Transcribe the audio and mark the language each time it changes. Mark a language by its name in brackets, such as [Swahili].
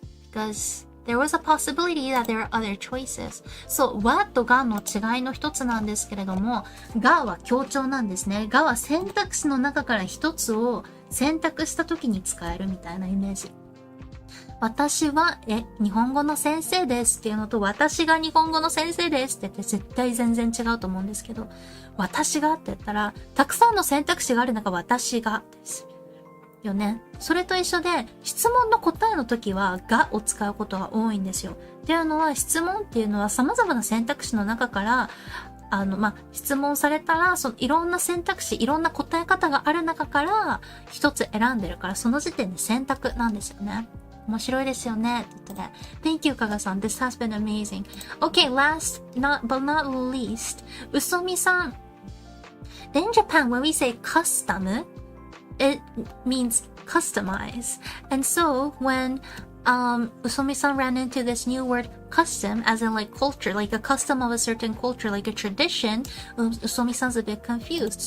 [English] Because there was a possibility that there are other choices. [Japanese] そう、wa と ga の違いの一つなんですけれども、ga は強調なんですね。 ga は選択肢の中から一つを選択した時に使えるみたいなイメージ。私は、日本語の先生ですっていうのと、私が日本語の先生ですって言って絶対全然違うと思うんですけど、私がって言ったら、たくさんの選択肢がある中、私がです。よね。それと一緒で、質問の答えの時は、がを使うことが多いんですよ。っていうのは、質問っていうのは様々な選択肢の中から、質問されたら、いろんな選択肢、いろんな答え方がある中から、一つ選んでるから、その時点で選択なんですよね。面白いですよね。って言ってね。 [English] Thank you, かがさん。 This has been amazing. Okay, last, but not least, うそみさん。 In Japan, when we say custom, it means customize. And so when Usomi-san ran into this new word custom, as in like culture, like a custom of a certain culture, like a tradition, Usomi-san's a bit confused.